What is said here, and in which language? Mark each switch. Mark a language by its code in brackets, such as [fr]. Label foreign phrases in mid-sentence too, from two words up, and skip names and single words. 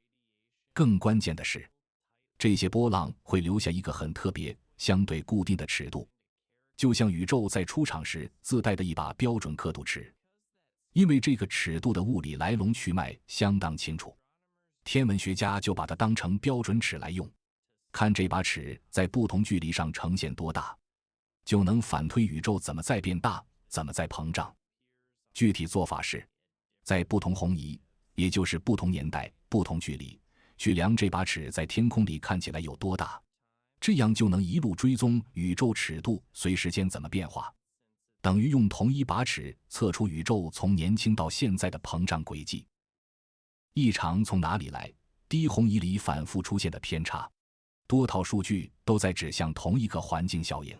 [zh] 更關鍵的是，這些波浪會留下一個很特別、相對固定的尺度，就像宇宙在出場時自帶的一把標準刻度尺。因為這個尺度的物理來龙去脈相當清楚，天文學家就把它當成標準尺來用，看這把尺在不同距離上呈現多大，就能反推宇宙怎麼在變大，怎麼在膨脹。具體做法是，在不同红移，也就是不同年代、不同距離，去量這把尺在天空裡看起来有多大，這樣就能一路追蹤宇宙尺度隨時間怎麼變化，等於用同一把尺測出宇宙從年輕到現在的膨脹軌跡。異常從哪裡來？低红移裡反覆出現的偏差，多套數據都在指向同一個環境效應。